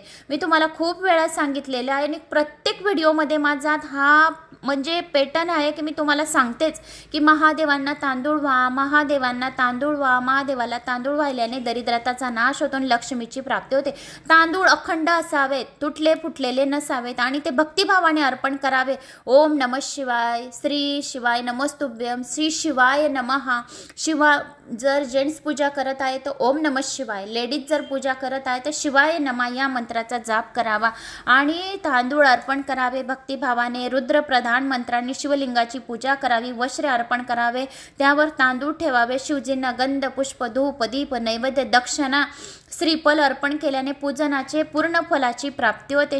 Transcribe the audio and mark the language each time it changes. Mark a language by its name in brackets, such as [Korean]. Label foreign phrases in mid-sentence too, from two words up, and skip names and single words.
[Marathi] मी तुम्हाला खूप वेळा सांगितलेलं आहे आणि प्रत्येक व्हिडिओमध्ये माझा हा म्हणजे पॅटर्न आहे की मी तुम्हाला सांगतेच की महादेवांना तांदूळ व्हा, महादेवांना तांदूळ व्हा. महादेवाला तांदूळ वाहिल्याने दरिद्रताचा नाश होतो आणि लक्ष्मीची प्राप्ती होते. तांदूळ अखंड असावेत, तुटले फुटलेले नसावेत आणि ते भक्तिभावाने अर्पण करावे. [Sanskrit] ओम नमः शिवाय, श्री शिवाय नमस्तुभ्यम, श्री शिवाय नमः. [Marathi] जर जेंट्स पूजा करत आहे तर [Sanskrit] ओम नमः शिवाय, [Marathi] लेडीज जर पूजा करत आहे तर [Sanskrit] शिवाय नमः [Marathi] या मंत्राचा जाप करावा आणि तांदूळ अर्पण करावे भक्तिभावाने. रुद्र प्रधान मंत्रांनी शिवलिंगाची पूजा करावी. वस्त्रे अर्पण करावे, त्यावर तांदूळ ठेवावे. शिवजींना गंध, पुष्प, धूप, दीप, नैवेद्य, दक्षिणा, श्रीफल अर्पण केल्याने पूजनाचे पूर्ण फलाची प्राप्ती होते.